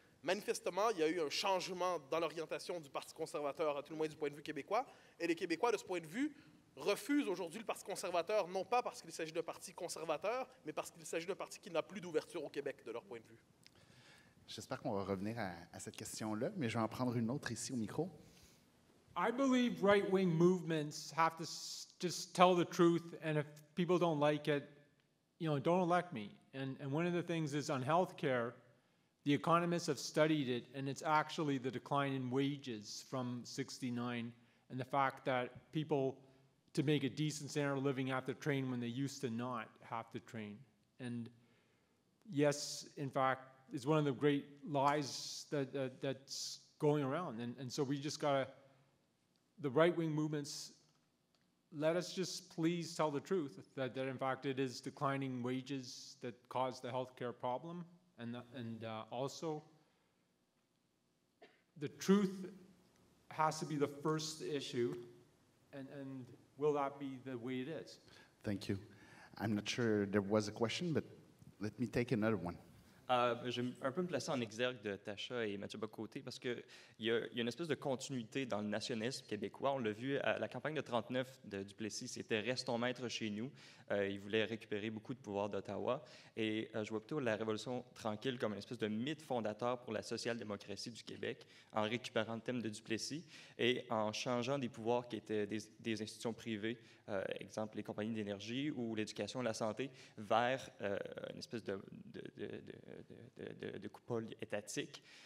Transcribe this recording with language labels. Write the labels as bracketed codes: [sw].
[fr] Manifestement, il y a eu un changement dans l'orientation du Parti conservateur, à tout le moins du point de vue québécois, et les Québécois, de ce point de vue, refusent aujourd'hui le Parti conservateur, non pas parce qu'il s'agit d'un parti conservateur, mais parce qu'il s'agit d'un parti qui n'a plus d'ouverture au Québec, de leur point de vue. J'espère qu'on va revenir à cette question-là, mais je vais en prendre une autre ici au micro. [en] I believe right-wing movements have to just tell the truth, and if people don't like it, don't elect me. And one of the things is on healthcare, the economists have studied it, and it's actually the decline in wages from '69 and the fact that people, to make a decent standard of living, have to train when they used to not have to train. And yes, in fact, it's one of the great lies that's going around. And so we just got to, the right-wing movements, let us just please tell the truth that in fact it is declining wages that cause the healthcare problem, and also the truth has to be the first issue, and will that be the way it is? Thank you. I'm not sure there was a question, but let me take another one. [fr] Je vais un peu me placer en exergue de Tasha et Mathieu Bock-Côté parce qu'il y a une espèce de continuité dans le nationalisme québécois. On l'a vu à la campagne de 39 de Duplessis, c'était « Restons maîtres chez nous ». Il voulait récupérer beaucoup de pouvoir d'Ottawa. Et je vois plutôt la Révolution tranquille comme une espèce de mythe fondateur pour la social-démocratie du Québec, en récupérant le thème de Duplessis et en changeant des pouvoirs qui étaient des institutions privées, exemple les compagnies d'énergie ou l'éducation et la santé, vers une espèce de coupole étatique.